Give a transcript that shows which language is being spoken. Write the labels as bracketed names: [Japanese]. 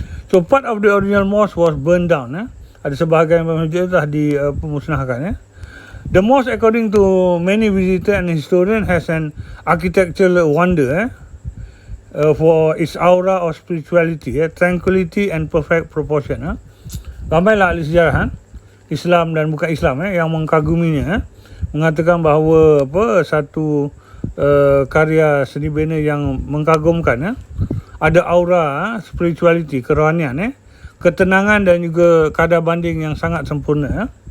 [English] So part of the original mosque was burned down. [Malay] Ada sebahagian masjid telah dimusnahkan. [English] The mosque, according to many visitors and historians, has an architectural wonder for its aura of spirituality, tranquility and perfect proportion. [Malay] Ramailah ahli sejarah Islam dan bukan Islam yang mengkaguminya, mengatakan bahawa satu karya seni bina yang mengkagumkan, ada aura spirituality, kerohanian, ketenangan dan juga kadar banding yang sangat sempurna.